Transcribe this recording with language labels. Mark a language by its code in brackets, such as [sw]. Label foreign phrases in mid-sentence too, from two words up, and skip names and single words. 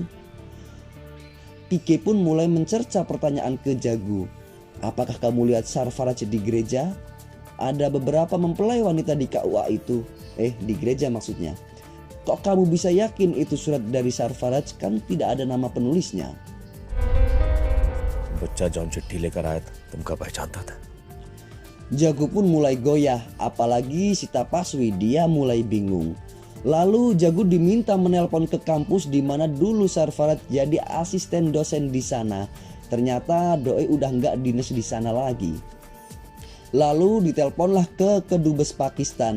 [id] Pique pun mulai mencerca pertanyaan ke Jagu. Apakah kamu lihat Sarfaraj di gereja? Ada beberapa mempelai wanita di KUA itu. Di gereja maksudnya. Kok kamu bisa yakin itu surat dari Sarfaraj, kan tidak ada nama penulisnya? [bho] बच्चा जौन चिट्ठी लेकर आया था तुमका पहचानता था [id] Jagu pun mulai goyah, apalagi si Tapaswi dia mulai bingung. Lalu Jagu diminta menelpon ke kampus di mana dulu Sarfaraj jadi asisten dosen di sana. Ternyata doi udah nggak dinas di sana lagi. Lalu diteleponlah ke Kedubes Pakistan.